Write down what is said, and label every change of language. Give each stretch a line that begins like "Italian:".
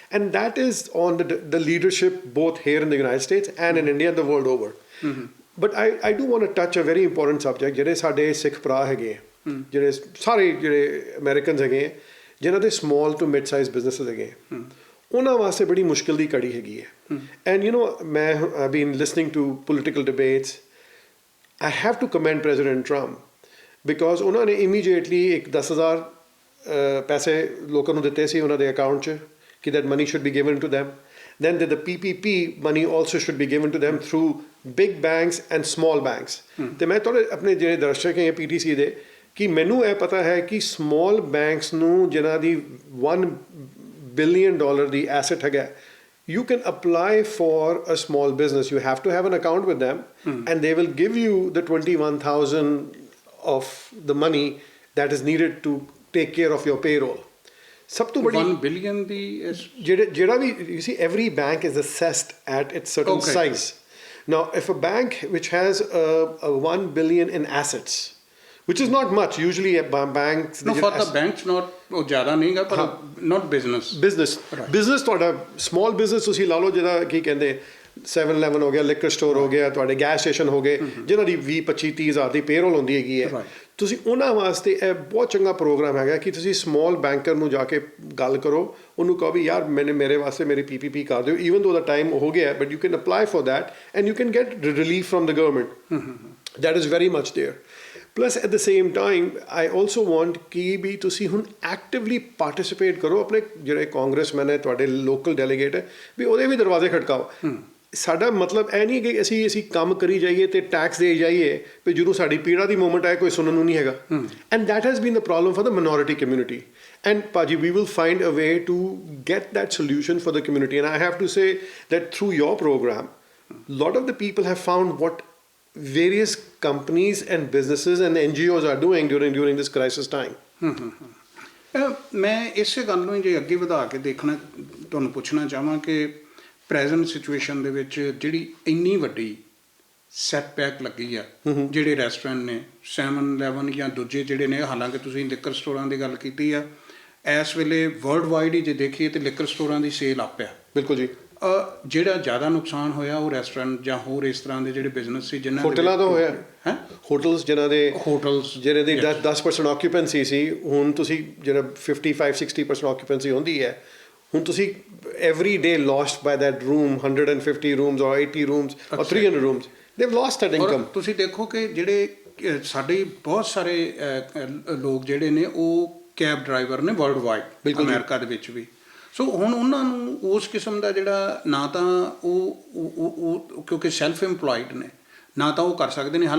English: And that is on the leadership both here in the United States and in India and the world over. But I do want to touch a very important subject.
Punjabi: ਜਿਹੜੇ ਸਾਡੇ ਸਿੱਖ ਭਰਾ ਹੈਗੇ ਜਿਹੜੇ ਸਾਰੇ ਜਿਹੜੇ Americans ਹੈਗੇ ਜਿਨ੍ਹਾਂ ਦੇ
English: small to mid size businesses
Punjabi: ਹੈਗੇ ਉਹਨਾਂ ਵਾਸਤੇ ਬੜੀ ਮੁਸ਼ਕਿਲ ਦੀ ਘੜੀ ਹੈਗੀ ਹੈ.
English: And you know, ਮੈਂ I've been listening to political debates. I have to commend President Trump because
Punjabi: ਉਹਨਾਂ ਨੇ immediately ਇੱਕ 10,000 ਪੈਸੇ ਲੋਕਾਂ ਨੂੰ ਦਿੱਤੇ ਸੀ ਉਹਨਾਂ ਦੇ ਅਕਾਊਂਟ 'ਚ ਕਿ
English: that money should be given to them. Then the PPP money also should be given to them through big banks and small banks.
Punjabi: ਤੇ ਮੈਂ ਤੁਹਾਡੇ ਆਪਣੇ ਜਿਹੜੇ ਦਰਸ਼ਕ ਹੈ PTC ਦੇ ਕਿ ਮੈਨੂੰ ਇਹ ਪਤਾ ਹੈ ਕਿ small banks ਨੂੰ ਜਿਨ੍ਹਾਂ ਦੀ $1 billion ਦੀ asset ਹੈਗਾ
English: you can apply for a small business. You have to have an account with them and they will give you the 21,000 of the money that is needed to take care of your payroll.
Punjabi: ਸਭ ਤੋਂ ਬੜੀ 1 billion ਦੀ
English: ਜਿਹੜਾ ਵੀ you see every bank is assessed at its certain size. Now if a bank which has a 1 billion in assets, which is not much usually banks no for the banks not
Punjabi: ਉਹ ਜ਼ਿਆਦਾ ਨਹੀਂਗਾ ਪਰ not business ਤੁਹਾਡਾ small business ਤੁਸੀਂ ਲਾ ਲਓ ਜਿਹਦਾ ਕੀ ਕਹਿੰਦੇ 7-Eleven ਹੋ ਗਿਆ, ਲਿਕਰ ਸਟੋਰ ਹੋ ਗਿਆ, ਤੁਹਾਡੇ ਗੈਸ ਸਟੇਸ਼ਨ ਹੋ ਗਏ ਜਿਨ੍ਹਾਂ ਦੀ 20-25-30 ਹਜ਼ਾਰ ਦੀ ਪੇਰੋਲ ਹੁੰਦੀ ਹੈਗੀ ਹੈ ਤੁਸੀਂ ਉਹਨਾਂ ਵਾਸਤੇ ਇਹ ਬਹੁਤ ਚੰਗਾ ਪ੍ਰੋਗਰਾਮ ਹੈਗਾ ਕਿ ਤੁਸੀਂ ਸਮਾਲ ਬੈਂਕਰ ਨੂੰ ਜਾ ਕੇ ਗੱਲ ਕਰੋ ਉਹਨੂੰ ਕਹੋ ਵੀ ਯਾਰ ਮੇਰੇ ਵਾਸਤੇ ਮੇਰੀ PPP ਕਰ ਦਿਓ
English: even though the time
Punjabi: ਹੋ ਗਿਆ
English: but you can apply for that and you can get relief from the government. That is very much there. Plus at the same time I also want
Punjabi: ਕਿ ਵੀ ਤੁਸੀਂ ਹੁਣ actively participate ਕਰੋ ਆਪਣੇ ਜਿਹੜੇ congressman ਹੈ ਤੁਹਾਡੇ ਲੋਕਲ ਡੈਲੀਗੇਟ ਹੈ ਵੀ ਉਹਦੇ ਵੀ ਦਰਵਾਜ਼ੇ ਖੜਕਾਓ. ਸਾਡਾ ਮਤਲਬ ਇਹ ਨਹੀਂ ਕਿ ਅਸੀਂ ਕੰਮ ਕਰੀ ਜਾਈਏ ਤੇ ਟੈਕਸ ਦੇ ਜਾਈਏ ਵੀ ਜਦੋਂ ਸਾਡੀ ਪੀੜਾ ਦੀ ਮੂਵਮੈਂਟ ਆਏ ਕੋਈ ਸੁਣਨ ਨੂੰ ਨਹੀਂ ਹੈਗਾ.
English: And that has been the problem for the minority community. And Paji, we will find a way to get that solution for the community. And I have to say that through your program, a lot of the people have found what various companies and businesses and NGOs are doing during this crisis time.
Punjabi: ਮੈਂ ਇਸੇ ਗੱਲ ਨੂੰ ਜੇ ਅੱਗੇ ਵਧਾ ਕੇ ਦੇਖਣਾ ਤੁਹਾਨੂੰ ਪੁੱਛਣਾ ਚਾਹਾਂ ਕਿ ਪ੍ਰੈਜ਼ੈਂਟ ਸਿਚੁਏਸ਼ਨ ਦੇ ਵਿੱਚ ਜਿਹੜੀ ਇੰਨੀ ਵੱਡੀ ਸੈਟਬੈਕ ਲੱਗੀ ਆ ਜਿਹੜੇ ਰੈਸਟੋਰੈਂਟ ਨੇ 7-Eleven ਜਾਂ ਦੂਜੇ ਜਿਹੜੇ ਨੇ ਹਾਲਾਂਕਿ ਤੁਸੀਂ ਲਿਕਰ ਸਟੋਰਾਂ ਦੀ ਗੱਲ ਕੀਤੀ ਆ ਇਸ ਵੇਲੇ ਵਰਲਡ ਵਾਈਡ ਹੀ ਜੇ ਦੇਖੀਏ ਤੇ ਲਿਕਰ ਸਟੋਰਾਂ ਦੀ ਸੇਲ ਅਪ ਆ. ਬਿਲਕੁਲ ਜੀ. ਜਿਹੜਾ ਜ਼ਿਆਦਾ ਨੁਕਸਾਨ ਹੋਇਆ ਉਹ ਰੈਸਟੋਰੈਂਟ ਜਾਂ ਹੋਰ ਇਸ ਤਰ੍ਹਾਂ ਦੇ ਜਿਹੜੇ ਬਿਜ਼ਨਸ ਸੀ ਜਿਨ੍ਹਾਂ ਹੋਟਲਾਂ ਤੋਂ ਹੋਇਆ ਹੈ ਹੋਟਲਸ ਜਿਹੜੇ ਦੀ 10% ਆਕਿਊਪੈਂਸੀ ਸੀ ਹੁਣ ਤੁਸੀਂ ਜਿਹੜਾ 55-60% ਆਕਿਊਪੈਂਸੀ ਹੁੰਦੀ ਹੈ ਹੁਣ ਤੁਸੀਂ
English: every day lost by that room 150 rooms or 80 rooms or 300 rooms they've lost that income.
Punjabi: ਤੁਸੀਂ ਦੇਖੋ ਕਿ ਜਿਹੜੇ ਸਾਡੇ ਬਹੁਤ ਸਾਰੇ ਲੋਕ ਜਿਹੜੇ ਨੇ ਉਹ ਕੈਬ ਡਰਾਈਵਰ ਨੇ ਵਰਲਡ ਵਾਈਡ ਅਮਰੀਕਾ ਦੇ ਵਿੱਚ ਵੀ. ਸੋ ਹੁਣ ਉਹਨਾਂ ਨੂੰ ਉਸ ਕਿਸਮ ਦਾ ਜਿਹੜਾ ਨਾ ਤਾਂ ਉਹ ਕਿਉਂਕਿ ਸੈਲਫ ਇੰਪਲੋਇਡ ਨੇ ਨਾ ਤਾਂ ਉਹ ਕਰ ਸਕਦੇ ਨੇ.